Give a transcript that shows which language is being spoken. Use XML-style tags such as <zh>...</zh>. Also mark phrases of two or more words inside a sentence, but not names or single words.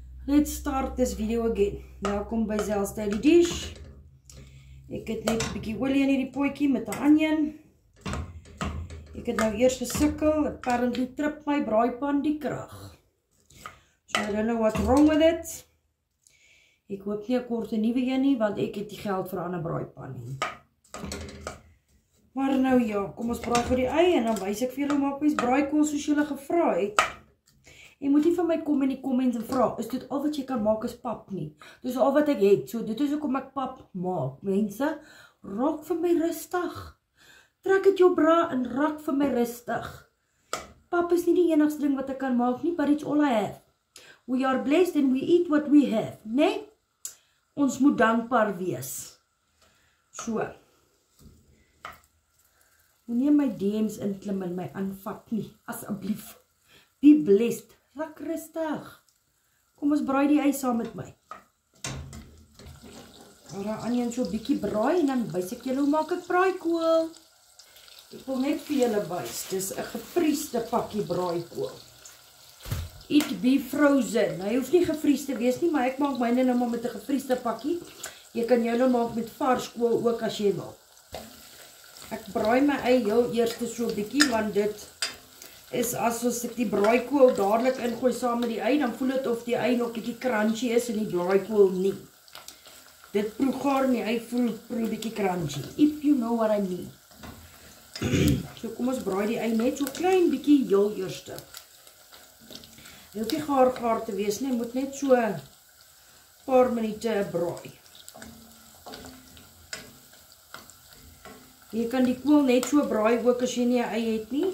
<en>Let's start this video again.</en> <af>Welkom by Zel's Daily Dish. Ek het net 'n bietjie olie in hierdie potjie met 'n onion. Ek het nou eers gesukkel, apparently trip my braaipan die krag.</af> <en>So I don't know what's wrong with it.</en> <af>Ek hoop nie ek kort 'n nuwe een nie, want ek het nie geld vir 'n ander braaipan nie. Maar nou ja, kom ons braai vir die ei en dan wys ek vir julle hoe maak mens braaikool soos julle gevra het. Jy moet nie van my kom in die comments en vra, is dit al wat jy kan maak is pap nie? Dis al wat ek het, so dit is hoekom ek pap maak. Mense, raak vir my rustig. Trek het jou bra en raak vir my rustig. Pap is nie die enigste ding wat ek kan maak nie,</af> <en>but it's all I have. We are blessed and we eat what we have,</en> <af>nee? Ons moet dankbaar wees. So. Moenie my DM's inklim en my aanvat nie, asseblief.</af> <en>Be blessed.</en> <af>Raak rustig. Kom ons braai die ei saam met my. Maar onion so 'n bietjie braai en dan wys ek julle hoe maak ek braaikool. Ek wil net vir julle wys. Dis 'n gevriesde pakkie braaikool.</af> <en>It be frozen.</en> <af>Hy hoef nie gevries te wees nie, maar ek maak myne nou maar met 'n gevriesde pakkie. Jy kan julle maak met vars kool ook as jy wil. Ek braai my ei heel eers so 'n bietjie want dit is as ek die braaikool dadelik ingooi saam met die ei, dan voel dit of die ei nog bietjie crunchy is en die braaikool nie. Dit proe gaar en die ei proe bietjie crunchy,</af> <en>if you know what I mean.</en> <af>So kom ons braai die ei net so klein bietjie heel eerste. Dit hoef nie gaar te wees nie, moet net so 'n paar minute braai. Jy kan die kool net so braai ook as jy nie 'n ei het nie.</af>